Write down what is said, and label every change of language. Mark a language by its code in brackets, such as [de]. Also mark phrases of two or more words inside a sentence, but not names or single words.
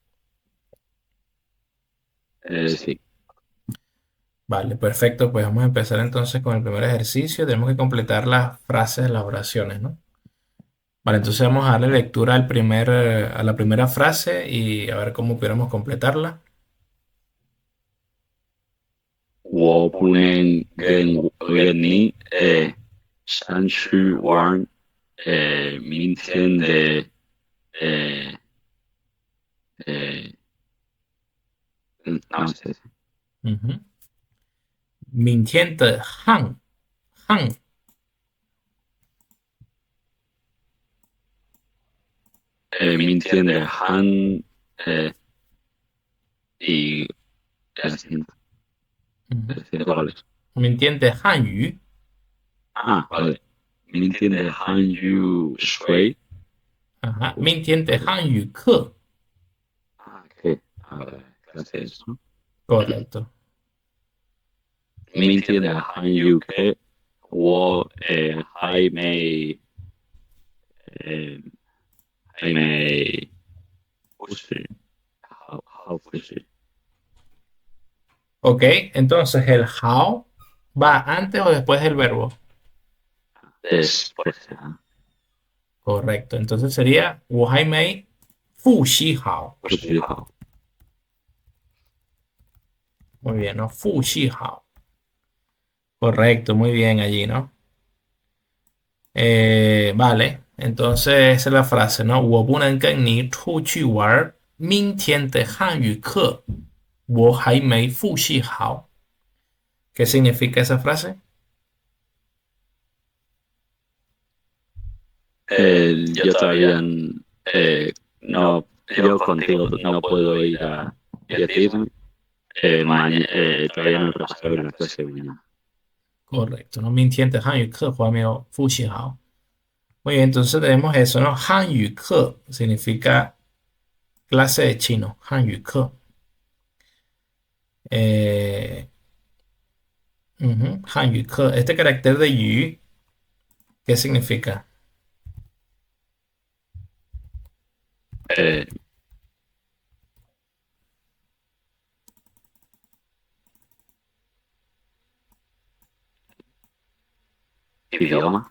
[es] sí. Vale, perfecto. Pues vamos a empezar entonces con el primer ejercicio. Tenemos que completar las frases, las oraciones, ¿no? Vale, entonces vamos a darle lectura a la primera frase y a ver cómo pudiéramos completarla. [zh] 我不能跟你上去玩明天的呃呃 [es] no sé ujú. [zh] 明天的汉明天的呃一 ujú. 200 明天的汉语 [es] ah vale [zh] 明天的汉语水 ajá. 明天的汉语课 [es] ah que clases ¿no? correcto. [zh] 明天的汉语课我呃还没不是好不是 [es] Ok, entonces el how va antes o después del verbo. después Correcto, entonces sería [zh] 我还没复习好. 不是好 [es] Muy bien, ¿no? [zh] 复习好. [es] Correcto, muy bien allí, ¿no? Vale, entonces esa es la frase, ¿no? [zh] 我不能跟你出去玩明天的汉语课我还没复习好. [es] ¿Qué significa esa frase? yo todavía no, yo contigo no puedo ir a decir, todavía no he repasado la clase de mañana. Correcto, ¿no? [zh] 明天的汉语课我还没有复习好. [es] Muy bien, entonces tenemos eso, ¿no? [zh] 汉语课 [es] significa clase de chino, [zh] 汉语课. Eh, 汉语课. [es] Este carácter de yu, ¿qué significa? Eh, idioma,